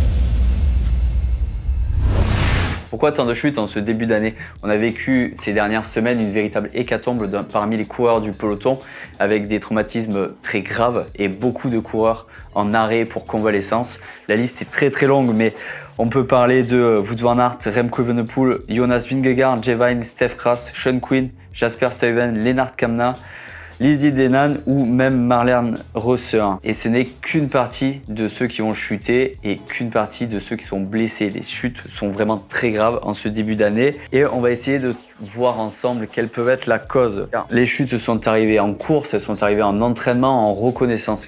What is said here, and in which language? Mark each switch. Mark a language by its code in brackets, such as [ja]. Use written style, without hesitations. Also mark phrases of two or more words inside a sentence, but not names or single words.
[fr] Pourquoi tant de chutes en ce début d'année? On a vécu ces dernières semaines une véritable hécatombe parmi les coureurs du peloton avec des traumatismes très graves et beaucoup de coureurs en arrêt pour convalescence. La liste est très longue, mais on peut parler de Wout van Aert, Remco Evenepoel, Jonas Vingegaard, Jevine, Stef Kras, Sean Quinn, Jasper Stuyven, Lennart Kamna, Lizzie Denan ou même Marlene Reusser. Et ce n'est qu'une partie de ceux qui ont chuté et qu'une partie de ceux qui sont blessés. Les chutes sont vraiment très graves en ce début d'année et on va essayer de voir ensemble quelle peut être la cause. Les chutes sont arrivées en course, elles sont arrivées en entraînement, en reconnaissance.